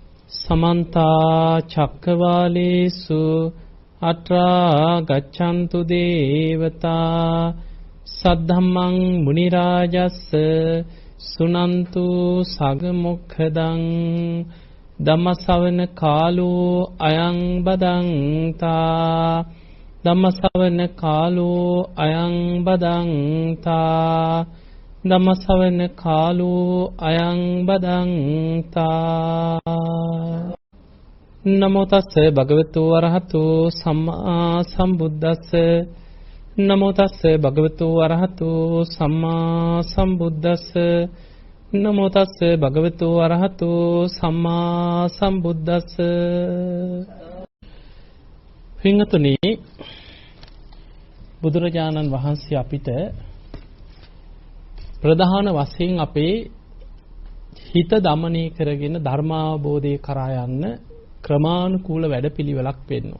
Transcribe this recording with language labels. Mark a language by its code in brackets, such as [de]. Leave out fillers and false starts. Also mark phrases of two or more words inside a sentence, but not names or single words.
[pi] समन्ता चक्रवालेषु अत्रा गच्छन्तु देवता सद्धम्मं मुनिराजस्स सुनन्तु सगमुखदं धम्मसवන කාලෝ අයං බදන්තා ධම්මසවන කාලෝ අයං බදන්තා ධම්මසවන කාලෝ අයං බදන්තා නමෝ තස්ස භගවතු වරහතු සම්මා සම්බුද්දස්ස නමෝ තස්ස භගවතු වරහතු සම්මා සම්බුද්දස්ස නමෝ තස්ස භගවතු වරහතු සම්මා සම්බුද්දස්ස. [si] පින්වතුනි, බුදුරජාණන් වහන්සේ අපිට ප්‍රධාන වශයෙන් අපේ හිත දමනය කරගෙන ධර්මාවබෝධය කරා යන්න ක්‍රමානුකූල වැඩපිළිවෙලක් පෙන්වනවා.